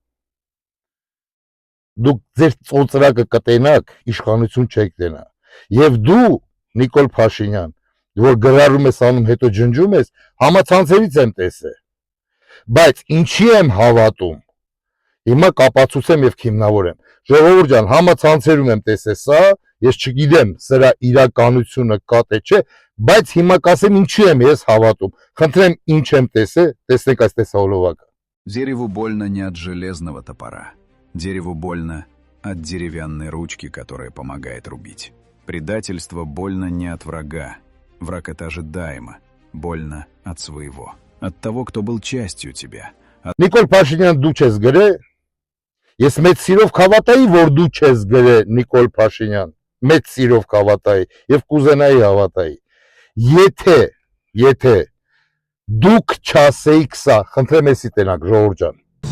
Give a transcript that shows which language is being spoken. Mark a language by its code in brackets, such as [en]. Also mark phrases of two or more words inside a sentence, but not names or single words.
[hy] Դուք ձեր ծոծրակը կտենաք, իշխանություն չեք տենա։ Եվ դու Նիկոլ Փաշինյան, որ գրառում ես անում, հետո ջնջում ես, համացանցերից եմ տեսել։ Բայց ինչի եմ հավատում։ Հիմա կապացուցեմ եւ քիմնավորեմ։ Ժողովուրդ ջան, համացանցերում եմ տեսել սա, ես չգիտեմ սրա իրականությունը կա թե չէ, բայց հիմա կասեմ ինչի եմ ես հավատում։ Խնդրեմ, ինչ եմ տեսել, տեսնեք այս տեսահոլովակը։ [ru] Дереву больно не от железного топора. Дереву больно от деревянной ручки, которая помогает рубить. Предательство больно не от врага. Враг это ожидаемо. Больно от своего. От того, кто был частью тебя. [hy] Նիկոլ Փաշինյան, դու չես գրել։ Ես մեծ սիրով կհավատայի, որ դու չես գրել Նիկոլ Փաշինյան։ Մեծ սիրով կհավատայի եւ կուզենայի հավատայի։ Եթե դուք չասեիք սա, խնդրեմ էսի տենակ ժողովուրդ ջան։